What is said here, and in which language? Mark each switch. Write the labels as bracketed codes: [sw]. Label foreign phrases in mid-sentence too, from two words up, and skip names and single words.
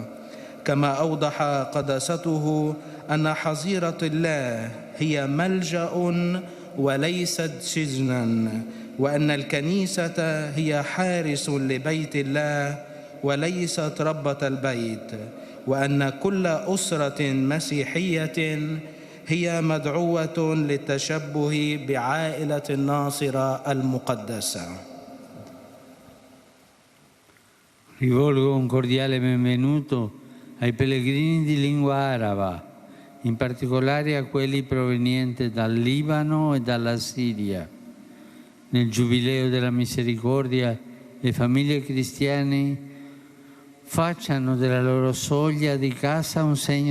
[ar] كما أوضح قداسته أن حظيرة الله هي ملجأ وليست سجنا، وأن الكنيسة هي حارس لبيت الله وليست ربة البيت، وأن كل أسرة مسيحية هي مدعوة للتشبه بعائلة الناصرة المقدسة. [it] Rivolgo un cordiale benvenuto ai pellegrini di lingua araba, in particolare a quelli provenienti dal Libano e dalla Siria. Nel Giubileo della Misericordia, le famiglie cristiane facciano della loro soglia di casa un segno